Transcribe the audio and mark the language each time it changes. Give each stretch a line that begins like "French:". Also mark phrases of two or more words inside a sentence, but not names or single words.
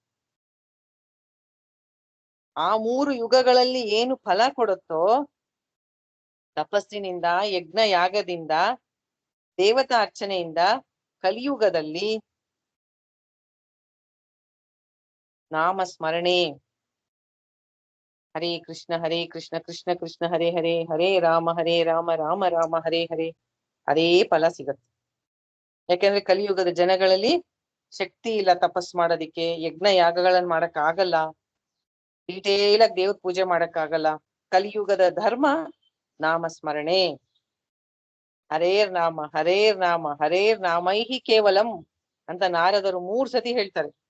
Kannada: ಆ 3 ಯುಗಗಳಲ್ಲಿ ಏನು ಫಲ ಕೊಡುತ್ತೋ, ತಪಸ್ಸಿನಿಂದ, ಯಜ್ಞ ಯಾಗದಿಂದ, ದೇವತಾ ಅರ್ಚನೆಯಿಂದ, ಕಲಿಯುಗದಲ್ಲಿ ನಾಮಸ್ಮರಣೆ.
Sanskrit: ಹರೇ ಕೃಷ್ಣ ಕೃಷ್ಣ ಕೃಷ್ಣ ಹರೇ ಹರೇ, ಹರೇ ರಾಮ ರಾಮ ರಾಮ ಹರೇ ಹರೇ.
Kannada: ಅದೇ ಫಲ ಸಿಗತ್ತೆ. ಯಾಕೆಂದ್ರೆ ಕಲಿಯುಗದ ಜನಗಳಲ್ಲಿ ಶಕ್ತಿ ಇಲ್ಲ ತಪಸ್ ಮಾಡೋದಿಕ್ಕೆ, ಯಜ್ಞ ಯಾಗಗಳನ್ನ ಮಾಡಕ್ ಆಗಲ್ಲ, ಡೀಟೇಲ್ ಆಗಿ ದೇವ್ರ ಪೂಜೆ ಮಾಡಕ್ ಆಗಲ್ಲ. ಕಲಿಯುಗದ ಧರ್ಮ ನಾಮಸ್ಮರಣೆ.
Sanskrit: ಹರೇರ್ ನಾಮ ಹರೇರ್ ನಾಮೈಹಿ ಕೇವಲಂ
Kannada: ಅಂತ ನಾರದರು 3 ಸತಿ ಹೇಳ್ತಾರೆ.